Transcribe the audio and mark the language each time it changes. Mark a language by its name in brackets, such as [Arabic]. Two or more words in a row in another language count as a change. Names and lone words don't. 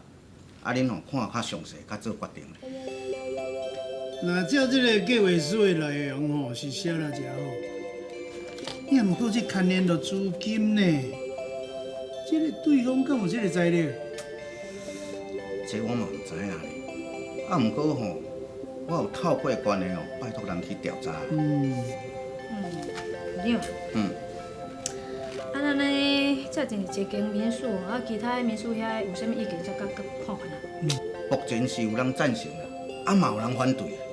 [Min Nan Chinese] 恁吼看较详细，较做决定。那照这个计划书的内容吼，是写了真好。也毋过这牵连到资金呢，这个对方敢有这个材料？这我嘛唔知影咧。毋过吼，我有透过关系哦，拜托人去调查。咱呢，这真是一间民宿，其他的民宿遐有啥物意见，再看看啊。目前是有人赞成啦，嘛有人反对。